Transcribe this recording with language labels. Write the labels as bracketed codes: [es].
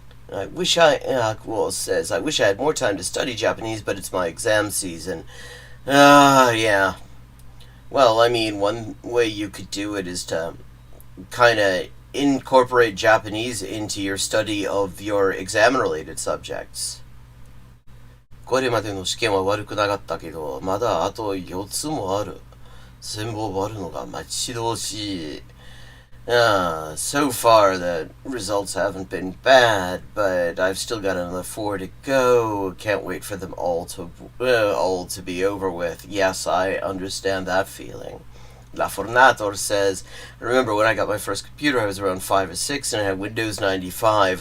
[en] I wish I had more time to study Japanese, but it's my exam season. Yeah. Well, I mean, one way you could do it is to kind of incorporate Japanese into your study of your exam-related subjects. [ja] これまでの試験は悪くなかったけど、まだあと4つもある。全部終わるのが待ち遠しい。 [en] So far the results haven't been bad, but I've still got another 4 to go. Can't wait for them all to be over with. Yes, I understand that feeling. La Fornator says, I remember when I got my first computer, I was around 5 or 6 and I had Windows 95.